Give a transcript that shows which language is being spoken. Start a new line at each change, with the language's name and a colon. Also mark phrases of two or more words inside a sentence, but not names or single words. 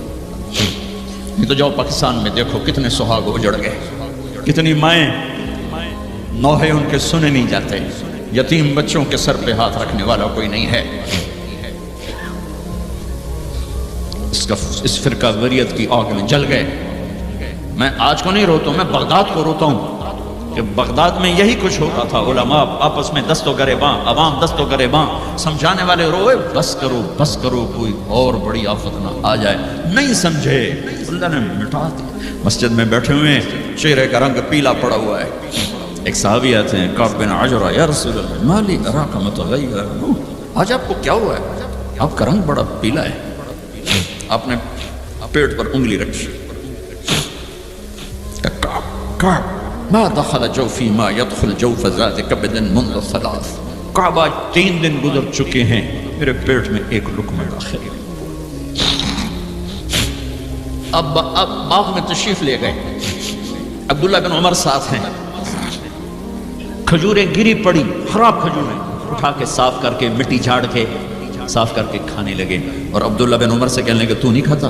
Urdu: یہ تو جاؤ پاکستان میں دیکھو کتنے سہاگ اجڑ گئے، کتنی مائیں نوحے ان کے سنے نہیں جاتے، یتیم بچوں کے سر پہ ہاتھ رکھنے والا کوئی نہیں ہے۔ اس فرقہ واریت کی آگ میں جل گئے۔ میں آج کو نہیں روتا ہوں، میں بغداد کو روتا ہوں کہ بغداد میں یہی کچھ ہوتا تھا، علماء آپس میں دست و گریباں، عوام دست و گریباں، سمجھانے والے روئے بس کرو کوئی اور بڑی آفت نہ آ جائے، نہیں سمجھے اللہ نے مٹا دیا۔ مسجد میں بیٹھے ہوئے چہرے کا رنگ پیلا پڑا ہوا ہے، ایک صحابی آتے ہیں کعب بن عجرہ،
Arabic: یا رسول اللہ ما لی اراک متغیر،
Urdu: آج آپ کو کیا ہوا ہے؟ آپ کا رنگ بڑا پیلا ہے۔ آپ نے پیٹ پر انگلی رکھی، کعب
Arabic: ما دخل جوفی ما يدخل جوف ذات کبد منذ ثلاث،
Urdu: کعب آج 3 دن گزر چکے ہیں میرے پیٹ میں ایک لقمہ داخل۔ اب باغ میں تشریف لے گئے، عبداللہ بن عمر ساتھ ہیں، کھجوریں گری پڑی، خراب کھجوریں اٹھا کے صاف کر کے مٹی جھاڑ کے صاف کر کے کھانے لگے، اور عبداللہ بن عمر سے کہنے لگے تو نہیں کھاتا؟